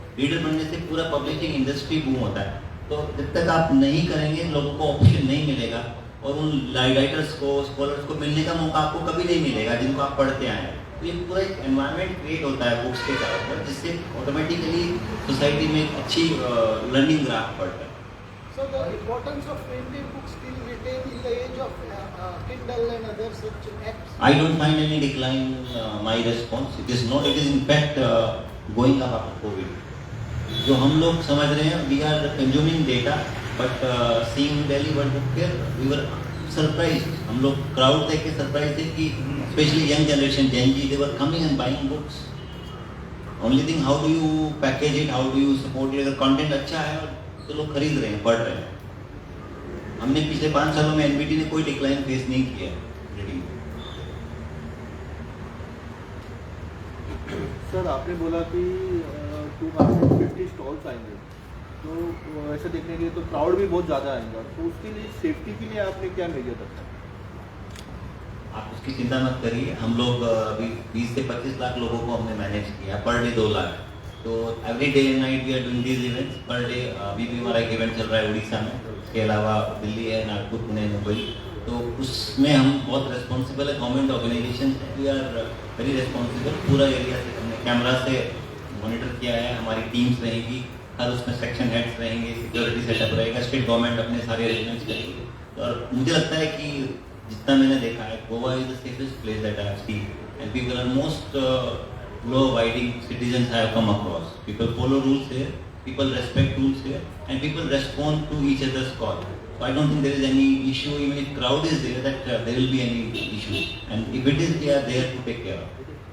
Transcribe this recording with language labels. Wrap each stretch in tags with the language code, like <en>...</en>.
<hi>Reader बनने से पूरा पब्लिशिंग इंडस्ट्री बूम होता है। तो जब तक आप नहीं करेंगे, लोगों को ऑप्शन नहीं मिलेगा और उन राइटर्स को, स्कॉलर्स को मिलने का मौका आपको कभी नहीं मिलेगा जिनको आप पढ़ते आए हैं। तो ये पूरा एक एनवायरनमेंट क्रिएट होता है बुक्स के चारों पर, जिससे ऑटोमेटिकली सोसाइटी में एक अच्छी लर्निंग ग्राफ पड़ता है।</hi> <en>So the importance of printed books still retain in the age of Kindle and other such apps? I don't find any decline in my response. It is not. It is in fact going up after COVID.</en> <hi>जो हम लोग समझ रहे हैं,</hi> <en>we are consuming data, but seeing Delhi World Book Fair, we were surprised.</en> <hi>हम लोग</hi> <en>crowd</en> <hi>देख के</hi> <en>surprised</en> <hi>थे कि</hi> <en>especially young generation, Gen Z, they were coming and buying books. Only thing, how do you package it, how do you support it?</en> <hi>अगर content अच्छा है तो लोग खरीद रहे हैं,</hi> <en>पढ़ रहे हैं।</en> <hi>हमने पिछले 5 सालों में एनबीटी ने कोई डिक्लाइन फेस नहीं किया रीडिंग। सर, आपने बोला कि 250 स्टॉल्स आएंगे, तो ऐसे देखने के लिए तो क्राउड भी बहुत ज़्यादा आएगा, तो उसके लिए सेफ्टी के लिए आपने क्या मेजर रखा? आप उसकी चिंता मत करिए। हम लोग अभी 20 से 25 लाख लोगों को हमने मैनेज किया, पर डे 2 लाख। तो</hi> <en>Every day and night we are doing these events.</en> <hi>Per day अभी भी हमारा एक इवेंट चल रहा है उड़ीसा में, उसके अलावा दिल्ली है, नागपुर, पुणे, मुंबई। तो उसमें हम बहुत रिस्पॉन्सिबल है, गवर्नमेंट ऑर्गेनाइजेशन है,</hi> <en>We are very responsible.</en> <hi>पूरा एरिया से हमने कैमरा से मॉनिटर किया है, हमारी टीम्स रहेगी, हर उसमें सेक्शन हेड्स रहेंगे, सिक्योरिटी सेटअप रहेगा, स्टेट गवर्नमेंट अपने सारे अरेंजमेंट्स करेंगे। और मुझे लगता है कि जितना मैंने देखा है,</hi> <en>Goa is the safest place that I have seen, and people are most law-abiding citizens have come across. People follow rules here, people respect rules here, and people respond to each other's call. So I don't think there is any issue, even if crowd is there, that there will be any issue. And if it is, we are there to take care of it.</en>